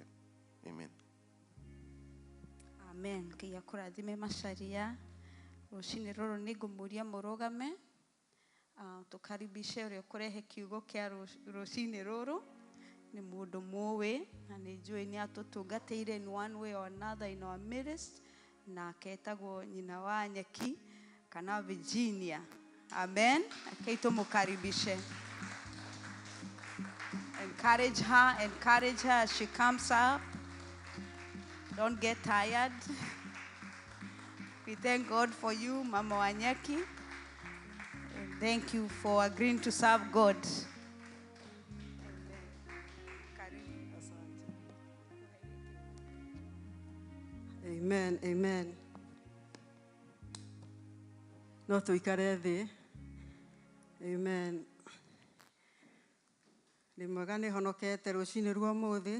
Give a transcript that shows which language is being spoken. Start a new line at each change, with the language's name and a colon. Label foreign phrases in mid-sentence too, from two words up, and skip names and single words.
Kikuyu: Amen. Amen. Ngai akũrathime Macharia. Rũcinĩ rũrũ nĩ ngũmũria mũrũgame. Tũkaribishe ũrĩa ũkũrehe kiugo kĩa rũcinĩ rũrũ. Nĩ mũndũ mũũĩ na nĩ njũĩ nĩ atũtungatĩire
English: in one way or another in our midst,
Kikuyu: na aketagwo nyina wa Nyeki kana Virginia. Amen. Akei tũmũkaribishe.
English: Encourage her as she comes up. Don't get tired. We thank God for you, Mama Wanyeki. And thank you for agreeing to serve God. Amen, amen.
Kikuyu: No tuikare thĩ. Amen. Nĩ mwega nĩ honokete rũcinĩ rwa ũmũthĩ.